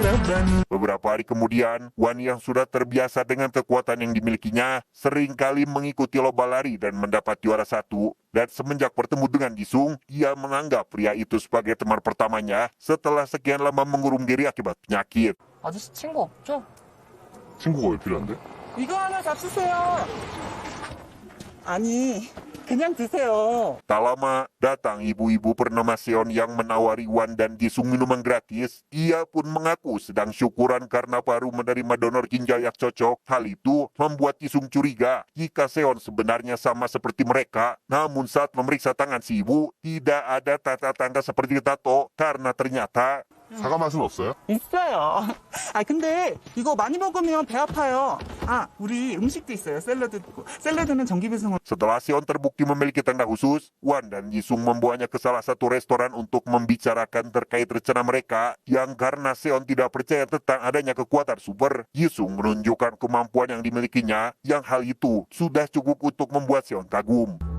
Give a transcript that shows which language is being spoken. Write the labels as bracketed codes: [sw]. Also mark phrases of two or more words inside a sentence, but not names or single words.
[id] dan Beberapa hari kemudian, Wan yang sudah terbiasa dengan kekuatan yang dimilikinya seringkali mengikuti lomba lari dan mendapat juara 1. Dan semenjak bertemu dengan Jisung, ia menganggap pria itu sebagai teman pertamanya setelah sekian lama mengurung diri akibat penyakit. [ko] 아저씨 친구 없죠? 친구가 왜 필요한데? 이거 하나 잡수세요. 아니, 그냥 드세요. [id] Tak lama, datang ibu-ibu bernama Seon yang menawari Wan dan Jisung minuman gratis. Ia pun mengaku sedang syukuran karena baru menerima donor ginjal yang cocok. Hal itu membuat Jisung curiga jika Seon sebenarnya sama seperti mereka. Namun saat memeriksa tangan si ibu, tidak ada tanda-tanda seperti tato karena ternyata [ko] 사과 맛은 없어요? 있어요. 아, 근데 이거 많이 먹으면 배 아파요. 아, 우리 음식도 있어요. 샐러드. 샐러드는 정기 배송으로. [id] setelah Seon terbukti memiliki tanda khusus, Wan dan Jisung membawanya ke salah satu restoran untuk membicarakan terkait rencana mereka yang karena Seon tidak percaya tentang adanya kekuatan super, Jisung menunjukkan kemampuan yang dimilikinya yang hal itu sudah cukup untuk membuat Seon kagum.